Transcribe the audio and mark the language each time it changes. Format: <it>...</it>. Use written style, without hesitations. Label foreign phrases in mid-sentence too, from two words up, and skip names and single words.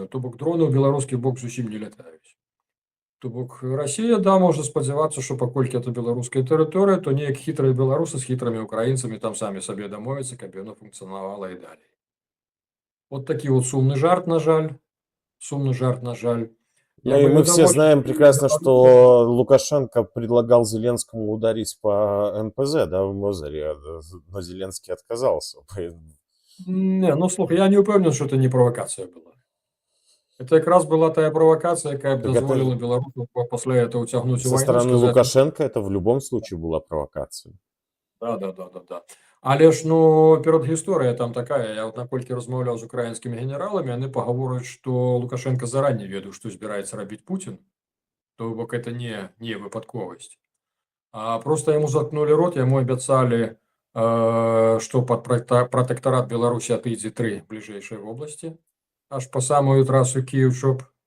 <be>То бок дроны ў беларускі бок зусім не лятаюць. То бок Расія, да, можа спадзявацца, што паколькі это беларуская тэрыторыя, то неяк хітрыя беларусы з хітрымі украінцамі там самі сабе дамовяцца, каб яно функцыянавала і далей. Вот такі вот сумны жарт, на жаль. Сумны жарт, на жаль.</be> <ru>Ну и мы все знаем прекрасно, что Лукашенко предлагал Зеленскому ударить по НПЗ, да, в Мозыре, но Зеленский отказался.</ru> <be>Не, ну слухай, я не упэўнен,</be> <ru>что это не провокация была. Это как раз была</ru> <be>тая провокация, якая б дазволила беларусам пасля этого уцягнуць у вайну.</be> <ru>Со стороны Лукашенко это в любом случае была провокация. Да.</ru> <be>Але ж, ну, перадгісторыя там такая, я вот наколькі размаўляў з украінскімі генераламі, яны пагавораюць, што Лукашенко зараней ведаў, што збіраецца рабіць Пуцін, то бок это не выпадковасць. А просто яму заткнулі рот, яму абяцалі, што пад пратэктарат Беларусі адыдзе 3 бліжэйшыя вобласці, аж па самую трасу Кіеў-Чоп.</be>